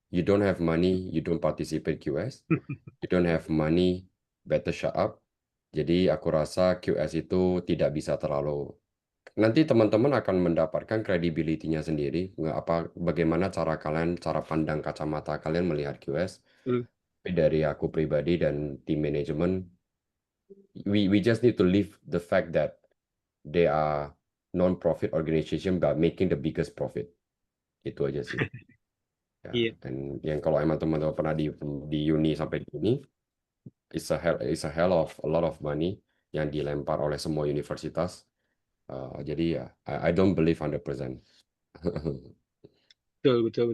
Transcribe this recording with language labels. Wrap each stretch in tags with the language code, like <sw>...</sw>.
<en>You don't have money, you don't participate QS. You don't have money, better shut up.</en> <id>Jadi aku rasa QS itu tidak bisa terlalu. Nanti teman-teman akan mendapatkan credibility-nya sendiri. Bagaimana cara kalian, cara pandang kacamata kalian melihat QS. Tapi dari aku pribadi dan tim manajemen,</id> <en>we just need to leave the fact that they are non-profit organization but making the biggest profit.</en> <id>Itu aja sih. Ya, Iya, dan yang kalau emang teman-teman pernah di uni sampai di uni,</id> <en>it's a hell of a lot of money</en> <id>yang dilempar oleh semua universitas. Jadi ya,</id> <en>I don't believe 100%.</en> <id>betul.</id>